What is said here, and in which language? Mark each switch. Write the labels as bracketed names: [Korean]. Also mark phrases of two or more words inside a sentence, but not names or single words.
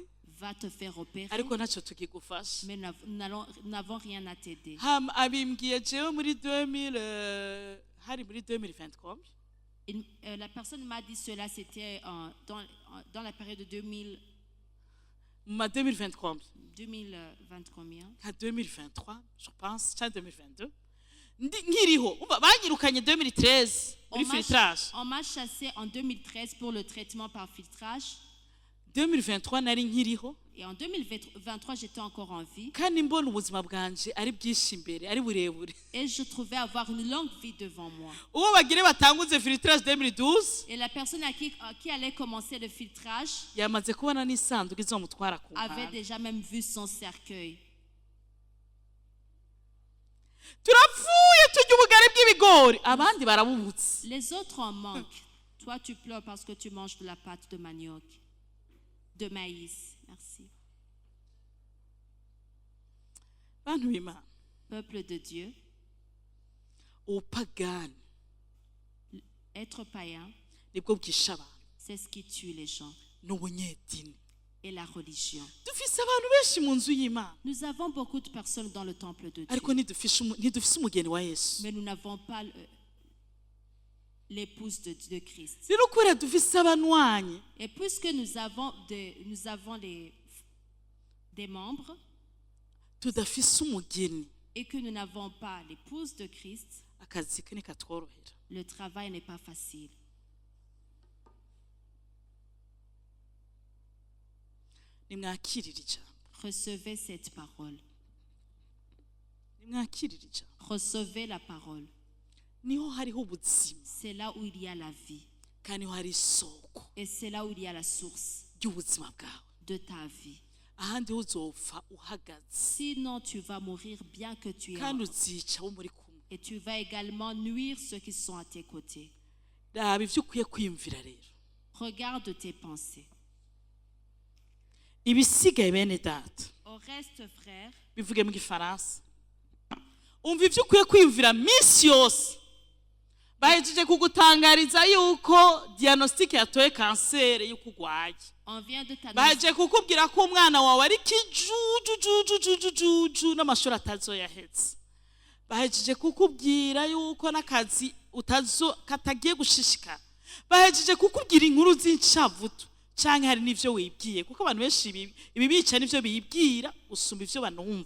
[French] Va te faire opérer. [Rundi] ariko ntacyo tukigufasha [French] Mais nous n'avons rien à t'aider. [Rundi] hama abimbwiye jewe muri 2000 hari muri 2020 [French] La personne m'a dit cela, c'était dans la période de 2000, [Rundi] mu ma 2020 [French] 2020 combien? [Rundi] nka 2023 [French] je pense [Rundi] cyangwa 2022 nkiriho banyirukanye 2013 muri filtrage [French] On m'a chassé en 2013 pour le traitement par filtrage. [Rundi] 2023 nari nkiriho [French] Et en 2023, j'étais encore en vie. [Rundi] kandi mbona ubuzima bwanje ari bwinshi imbere ari burebure [French] Et je trouvais avoir une longue vie devant moi. [Rundi] uwo bagire batanguze filtrage 2012 [French] Et la personne à qui allait commencer le filtrage [Rundi] yamaze kubona n'isanduku izomutwara ku [French] avait [Rundi] mpande [French] déjà même vu son cercueil. [Rundi] turapfuye turya ubugari bw'ibigori abandi barabubutse [French] Les autres en manquent. Toi, tu pleures parce que tu manges de la pâte de manioc, de maïs. Merci. [Rundi] bantu b'Imana [French] Peuple de Dieu, [Rundi] ubupagani [French] être païen, [Rundi] nibwo bwisha abantu [French] C'est ce qui tue les gens. [Rundi] n'ubunyedini. [French] Et la religion. [Rundi] Dufise abantu benshi mu nzu y'Imana, [French] Nous avons beaucoup de personnes dans le temple de Dieu. [Rundi] ariko ntidufise umugeni wa Yesu. [French] Mais nous n'avons pas l'épouse de Christ. [Rundi] Rero kubera dufise abanwanyi, [French] Et puisque nous avons des membres [Rundi] tudafise umugeni, [French] et que nous n'avons pas l'épouse de Christ, [Rundi] akazi ke ntikatworohera. [French] le travail n'est pas facile. [Rundi] Nimwakirire ijambo, [French] Recevez cette parole. [Rundi] nimwakirire ijambo. [French] Recevez la parole. [Rundi] Niho hariho ubuzima, [French] C'est là où il y a la vie. [Rundi] kandi niho hari isoko [French] Et c'est là où il y a la source [Rundi] y'ubuzima bwawe. [French] de ta vie. [Rundi] Ahandi ho uzopfa uhagaze, [French] Sinon, tu vas mourir bien que tu es [Rundi] kandi [French] mort. [Rundi] uzica abo muri kumwe. [French] Et tu vas également nuire ceux qui sont à tes côtés. [Rundi] Raba ivyo ukwiye kwiyumvira rero. [French] Regarde tes pensées. [Rundi] Ibisigaye bene data, [French] Au reste, frère, [Rundi] bivuge mu gifaransa, umva ivyo ukwiye kwiyumvira minsi yose. Bahejeje kugutangariza yuko diagnostic yatoye kanseri yuko ugwaye. [French] on vient de t'annoncer. [Rundi] Bahejeje kukubwira ko umwana wawe ari kijujujujujuju n'amashuri atazoyahetse. Bahejeje kukubwira yuko n'akazi katagiye gushishikara. Bahejeje kukubwira inkuru z'incavutu canke hari n'ivyo wibwiye, kuko abantu benshi ibi bica n'ivyo bibwira usumba ivyo banumva.